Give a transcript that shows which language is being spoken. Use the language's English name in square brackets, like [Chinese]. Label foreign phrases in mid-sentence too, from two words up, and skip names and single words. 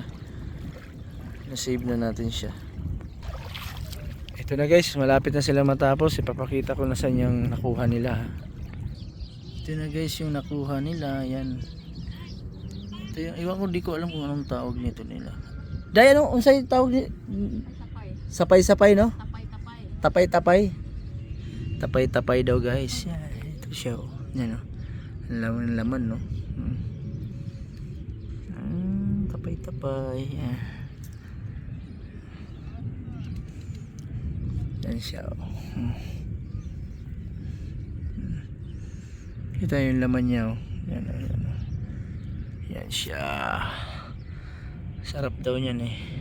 [Filipino] Na-save na natin siya. Ito na guys. Malapit na sila matapos. Ipapakita ko na saan yung nakuha nila. Ito na guys yung nakuha nila. Ayan. Ito yung, iwan ko, di ko alam kung anong tawag nito nila. Dahil ano, [Cebuano] unsay tawag ni? [Filipino] Sapay-sapay, no? Tapay-tapay. Tapay-tapay daw guys. Yan, ito siya. Oh. Yan, oh. Laman, no? Tapay-tapay. Yan. Yan siya. Oh. Kita yung laman niya. Oh. Yan, yan. Yan siya. Sarap daw niyan eh.